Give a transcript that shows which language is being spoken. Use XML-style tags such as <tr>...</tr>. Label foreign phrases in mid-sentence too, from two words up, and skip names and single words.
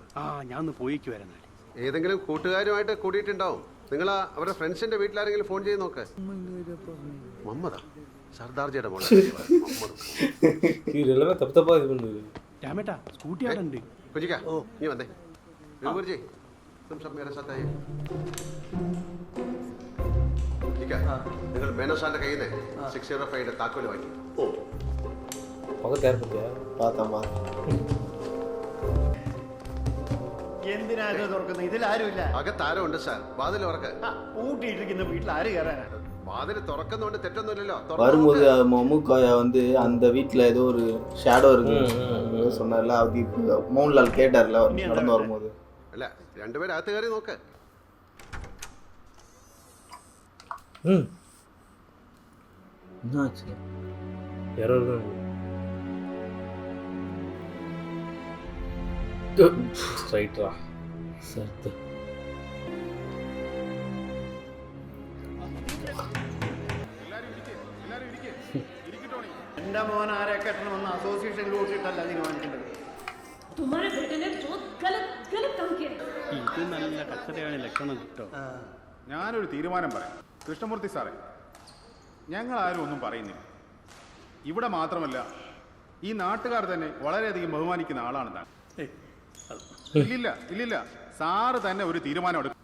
<ml>ഞാൻ ഒന്ന് പോയിക്ക് വരാൻ. ഏതെങ്കിലും കൂട്ടുകാരുമായിട്ട് കൂടിയിട്ടുണ്ടാവും. നിങ്ങൾ അവരുടെ ഫ്രണ്ട്സിന്റെ വീട്ടിലാരെങ്കിലും ഫോൺ ചെയ്ത് നോക്ക്. മുഹമ്മദാ സർദാർജിയുടെ മോളെ രാമേട്ടാ സ്കൂട്ടി അവിടെ ഉണ്ട്. കുഞ്ഞിക്കാ നീ വന്നേ.</ml> <hi>ഗുരുജി तुम सब मेरे साथ आइए. ठीक है</hi> <ml>നിങ്ങൾ മേനോ സാറിന്റെ കയ്യിൽ നിന്ന് 605 താക്കോല് വാങ്ങി. എന്തിനാ തുറക്കുന്നത്? ഇതിലാരുമില്ല. അകത്താരം ഉണ്ട് സാർ. വാതിൽ തുറക്ക്. പൂട്ടിയിട്ടിരിക്കുന്ന വീട്ടിൽ ആര് കയറാനാ? വാതിൽ തുറക്കുന്നോണ്ട് തെറ്റൊന്നുമില്ലല്ലോ.</ml> <ta>வரும்போது மம்முக்காயா வந்து அந்த வீட்டில் ஏதோ ஒரு ஷேடோ இருக்கு சொன்னார்ல. அது மோகன்லால் கேட்டார்ல நடந்து வரும்போது.</ta> <ml>അല്ല രണ്ടുപേരും അകത്ത് കയറി നോക്ക്.</ml> <ta>என்னாச்சு? ரைட்ரா சரி.</ta> <ml>എന്റെ മോൻ ആരെ കെട്ടണമെന്ന് അസോസിയേഷനിൽ കൂട്ടിയിട്ടല്ല തീരുമാനിക്കേണ്ടത്.</ml> <hi>तुम्हारे बेटे ने बहुत गलत गलत काम किया.</hi> <ml>ഇത് നല്ല കച്ചറയാണ് ലക്ഷണം കിട്ടോ. ഞാനൊരു തീരുമാനം പറയാം. കൃഷ്ണമൂർത്തി സാറേ, ഞങ്ങൾ ആരും ഒന്നും പറയുന്നില്ല. ഇവിടെ മാത്രമല്ല ഈ നാട്ടുകാർ തന്നെ വളരെയധികം ബഹുമാനിക്കുന്ന ആളാണ് താൻ. ഇല്ലില്ല സാറ് തന്നെ ഒരു തീരുമാനം എടുക്കും.</ml>